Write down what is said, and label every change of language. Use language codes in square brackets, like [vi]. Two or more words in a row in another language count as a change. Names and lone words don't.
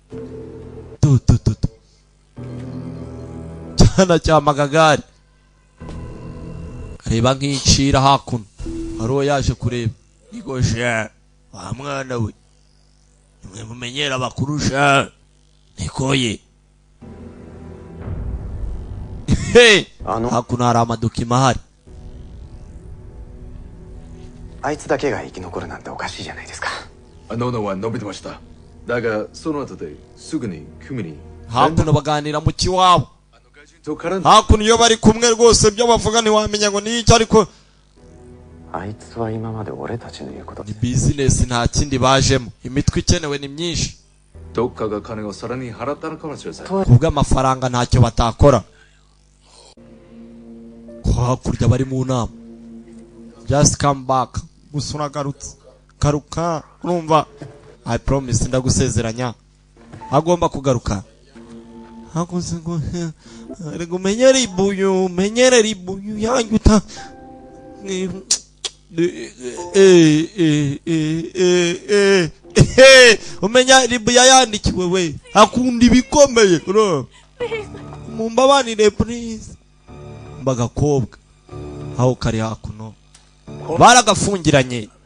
[rw] cyana cya magagari areba nk'icira hakuno hari uwo yaje kureba igoshe wa mwana we nimwe mumenyera bakurusha nikoye hakuno hari amadokima ahari [ja] あいつだけが生き残るなんておかしいじゃないですか。喉は伸びてました。だがその後ですぐに組に [rw] hakuno baganira mu kiwabo [ja] と絡んで [rw] hakuno iyo bari kumwe rwose byo bavuga ntiwamenya ngo ni iki ariko [ja] あいつは今まで俺たちの言うこと [rw] ni bizinesi nta kindi bajemo imitwe ikenewe ni myinshi [ja] どっかが金をさらに払ったのかもしれません。 [rw] kubw'amafaranga ntacyo batakora ko hakurya bari mu nama [en] just come back [rw] gusa uragarutse garuka urumva [en] I promise [rw] ndagusezeranya agomba kugaruka hakuze ngo ariko menyere ribuyu yanyu ta umenya ribu yayandikiwe we akunda ibikomeye mumbabanire please mbagakobwa aho kari hakuno baragafungiranye